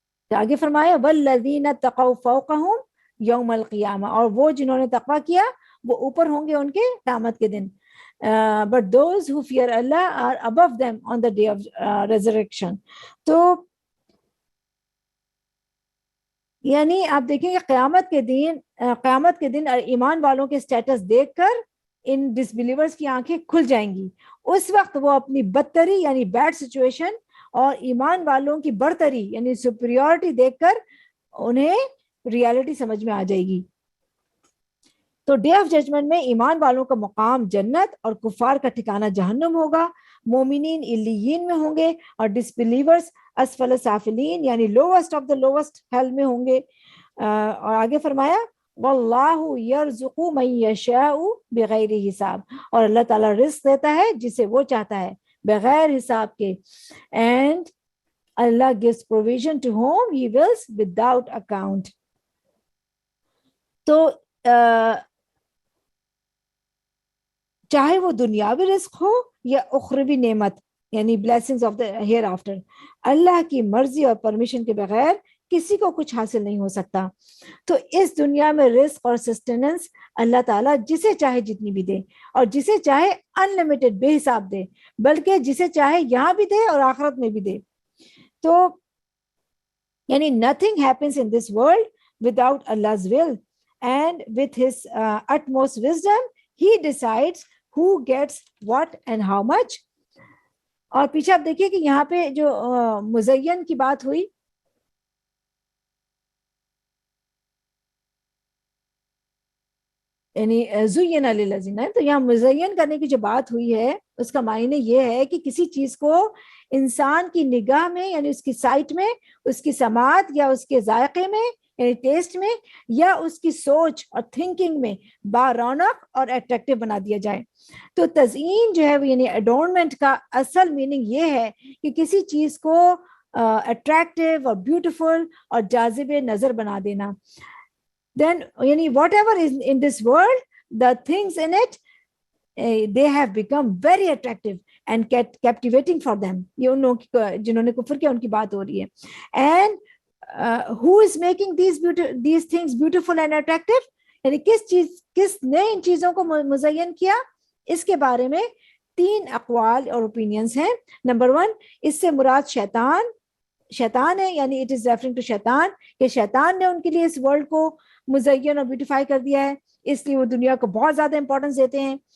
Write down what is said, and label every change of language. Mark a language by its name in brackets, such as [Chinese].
[Urdu] آگے فرمایا والذین اتقوا فوقہم یوم القیامہ اور وہ جنہوں نے تقوی کیا وہ اوپر ہوں گے ان کے قیامت کے دن. [English] But those who fear Allah are above them on the day of resurrection. [Urdu] تو یعنی آپ دیکھیں کہ قیامت کے دن ایمان والوں کے سٹیٹس دیکھ کر ان ڈس بلیورز کی آنکھیں کھل جائیں گی. اس وقت وہ اپنی بدتری یعنی بیڈ سچویشن اور ایمان والوں کی برتری یعنی سپریورٹی دیکھ کر انہیں ریالٹی سمجھ میں آ جائے گی. تو ڈے آف ججمنٹ میں ایمان والوں کا مقام جنت اور کفار کا ٹھکانہ جہنم ہوگا. مومنین علیین میں ہوں گے اور ڈس بلیورز اسفل سافلین یعنی lost of the lost heel میں ہوں گے. اور آگے فرمایا واللہ یرزق من یشاء بغیر حساب, اور اللہ تعالیٰ رزق دیتا ہے جسے وہ چاہتا ہے بغیر حساب کے. [English] And اللہ gives provision to whom he wills without account. [Urdu] تو چاہے وہ دنیاوی رزق ہو یا اخروی نعمت یعنی [English] blessings of the hereafter, [Urdu] اللہ کی مرضی اور پرمیشن کے بغیر کسی کو کچھ حاصل نہیں ہو سکتا. تو اس دنیا میں رزق اور سسٹیننس اللہ تعالیٰ جسے چاہے جتنی بھی دے اور جسے چاہے انلمیٹڈ بے حساب دے, بلکہ جسے چاہے یہاں بھی دے اور آخرت میں بھی دے. تو یعنی [English] nothing happens in this world without Allah's will, and with his utmost wisdom he decides who gets what and how much. [Urdu] اور پیچھے آپ دیکھیے کہ یہاں پہ جو مزین کی بات ہوئی, یعنی زین للذین, تو یہاں مزین کرنے کی جو بات ہوئی ہے اس کا معنی یہ ہے کہ کسی چیز کو انسان کی نگاہ میں یعنی اس کی سائٹ میں, اس کی سماعت یا اس کے ذائقے میں یعنی ٹیسٹ میں یا اس کی سوچ اور تھنکنگ میں بارونق اور اٹریکٹیو بنا دیا جائے. تو تزئین جو ہے وہ یعنی ایڈورنمنٹ کا اصل میننگ یہ ہے کہ کسی چیز کو اٹریکٹیو اور بیوٹیفل اور جاذب نظر بنا دینا. [English] Then یعنی whatever is in this world, the things in it they have become very attractive and captivating for them. [Urdu] یہ ان لوگوں جنہوں نے کفر کیا ان کی بات ہو رہی ہے. [English] And who is making these things beautiful and attractive, [Urdu] یعنی کس نے ان چیزوں کو مزین کیا, اس کے بارے میں 3 اقوال اور اوپینینز ہیں. نمبر 1, اس سے مراد شیطان ہے, یعنی اٹ از ریفرنگ ٹو شیطان, کہ شیطان نے ان کے لیے اس ورلڈ کو مزین اور بیوٹیفائی کر دیا ہے, اس لیے وہ دنیا کو بہت زیادہ امپورٹنس دیتے ہیں.